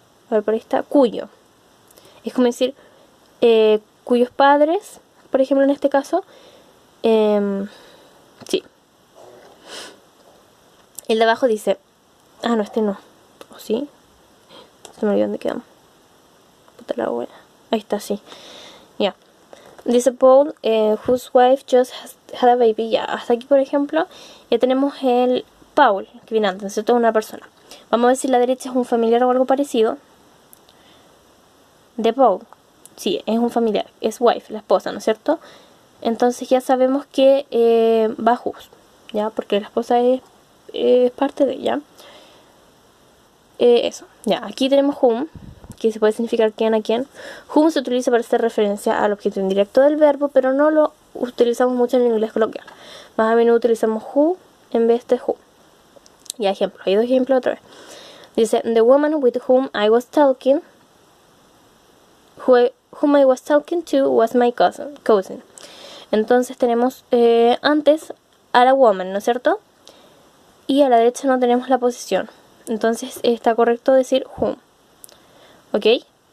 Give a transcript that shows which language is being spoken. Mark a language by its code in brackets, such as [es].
[es] A ver, por ahí está. Cuyo. Es como decir cuyos padres, por ejemplo, en este caso. Sí. El de abajo dice... Ah, no, este no. ¿O sí? Se me olvidó dónde quedamos. Puta la wea. Ahí está, sí. Ya. [en] Dice Paul, whose wife just had a baby. [es] Ya, hasta aquí, por ejemplo, ya tenemos el Paul, que viene antes, ¿cierto? Una persona. Vamos a ver si la derecha es un familiar o algo parecido. De Paul. Sí, es un familiar. Es wife, la esposa, ¿no es cierto? Entonces ya sabemos que va whose, ¿ya? Porque la esposa es parte de ella. Eso, ya. Aquí tenemos whom, que se puede significar quién a quién. Whom se utiliza para hacer referencia al objeto indirecto del verbo, pero no lo utilizamos mucho en el inglés coloquial. Más a menudo utilizamos who en vez de who. Y ejemplo, hay dos ejemplos otra vez. [en] Dice, the woman with whom I was talking, whom I was talking to was my cousin. [es] Entonces tenemos antes a la woman, ¿no es cierto? Y a la derecha no tenemos la posición. Entonces está correcto decir whom. ¿Ok?